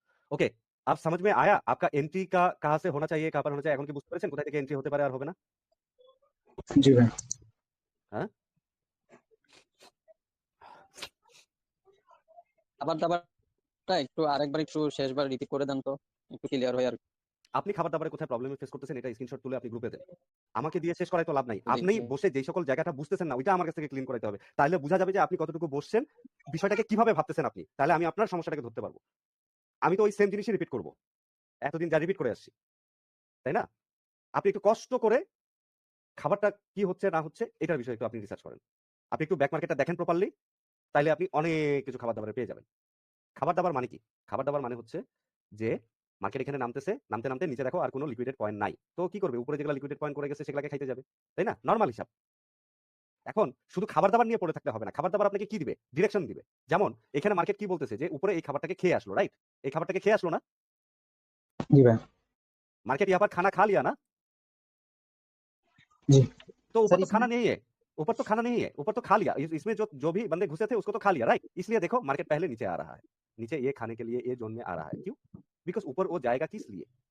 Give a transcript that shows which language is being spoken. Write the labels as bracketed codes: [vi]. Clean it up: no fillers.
[hi] ওকে, अब समझ में आया आपका एंट्री का कहाँ से होना चाहिए, कहाँ पर होना चाहिए? [bn] এখন কি বুঝতে পেরেছেন কোথায় থেকে এন্ট্রি হতে পারে আর হবে না? [hi] जी भाई। [bn] হ্যাঁ? খাবার দাবারটা একটু আরেকবার একটু শেষবার রিপিট করে দেন তো, একটু ক্লিয়ার হয় আর কি। আপনি খাবার দাবারে কোথায় প্রবলেম ফেস করতেছেন এটা স্ক্রিনশট তুলে আপনি গ্রুপে দেন। আমাকে দিয়ে শেষ করায় তো লাভ নাই। জি আপনি জি। বসে যেই সকল জায়গাটা বুঝতেছেন না ওইটা আমার কাছ থেকে ক্লিন করাইতে হবে। তাহলে বোঝা যাবে যে আপনি কতটুকু বসছেন, বিষয়টাকে কিভাবে ভাবতেছেন আপনি। তাহলে আমি আপনার সমস্যাটাকে ধরতে পারবো। আমি তো ওই সেম জিনিসই রিপিট করব। এতদিন যা রিপিট করে আসছি। তাই না? আপনি একটু কষ্ট করে খাবারটা কি হচ্ছে না হচ্ছে এটার বিষয়ে একটু আপনি রিসার্চ করেন। আপনি একটু ব্যাক মার্কেটটা দেখেন প্রপারলি, তাইলে আপনি অনেক কিছু খাবার দাবারে পেয়ে যাবেন। খাবার দাবার মানে কি? খাবার দাবার মানে হচ্ছে যে মার্কেট এখানে নামতেছে, নামতে, নামতে নিচে দেখো আর কোনো লিকুইডেড পয়েন্ট নাই। তো কি করবে? উপরে যেগুলা লিকুইডেড পয়েন্ট করে গেছে সেগুলাকে খাইতে যাবে। তাই না? নরমাল হিসাব। এখন শুধু খাবার দাবার নিয়ে পড়ে থাকলে হবে না। খাবার দাবার আপনাকে কি দিবে? ডিরেকশন দিবে। যেমন এখানে মার্কেট কি বলতেছে যে উপরে এই খাবারটাকে খেয়ে আসলো, রাইট? এই খাবারটাকে খেয়ে আসলো না? [hi] जी भाई। मार्केट यहाँ पर खाना खा लिया ना? जी तो ऊपर सर तो इसमें खाना नहीं है। ऊपर तो खाना नहीं है। ऊपर तो खा लिया। इसमें जो जो भी बंदे घुसे थे उसको तो खा लिया, राइट? इसलिए देखो मार्केट पहले नीचे आ रहा है। नीचे ये खाने के लिए ये जोन में आ रहा है। क्यों? बिकॉज़ ऊपर वो जाएगा किस लिए?